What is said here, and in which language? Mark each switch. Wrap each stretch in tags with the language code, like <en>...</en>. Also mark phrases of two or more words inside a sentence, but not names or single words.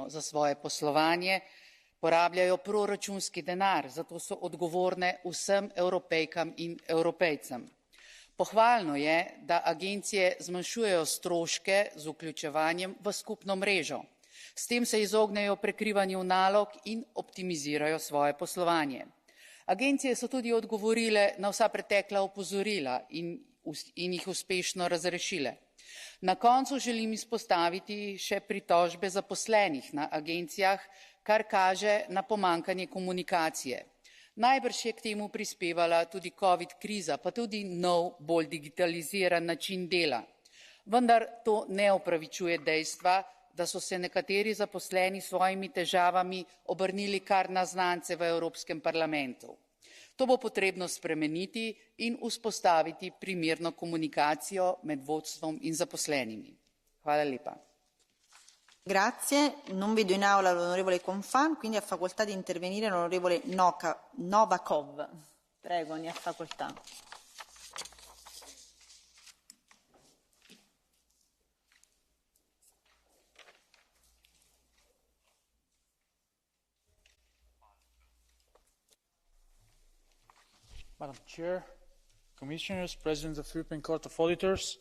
<sl>Za svoje poslovanje porabljajo proračunski denar, zato so odgovorne vsem Evropejkam in Evropejcem. Pohvalno je, da agencije zmanjšujejo stroške z vključevanjem v skupno mrežo. S tem se izognejo prekrivanju nalog in optimizirajo svoje poslovanje. Agencije so tudi odgovorile na vsa pretekla opozorila in jih uspešno razrešile. Na koncu želim izpostaviti še pritožbe zaposlenih na agencijah, kar kaže na pomanjkanje komunikacije. Najbrž je k temu prispevala tudi COVID kriza, pa tudi nov, bolj digitaliziran način dela. Vendar to ne opravičuje dejstva, da so se nekateri zaposleni s svojimi težavami obrnili kar na znance v Evropskem parlamentu. To bo potrebno spremeniti in vzpostaviti primerno komunikacijo med vodstvom in zaposlenimi. Hvala lepa.</sl> <it>Grazie, non vedo in aula l'onorevole Confan, quindi ha facoltà di intervenire l'onorevole Novakov. Prego, ne ha facoltà.</it> <en>Madam Chair, Commissioners, President of the European Court of Auditors,</en>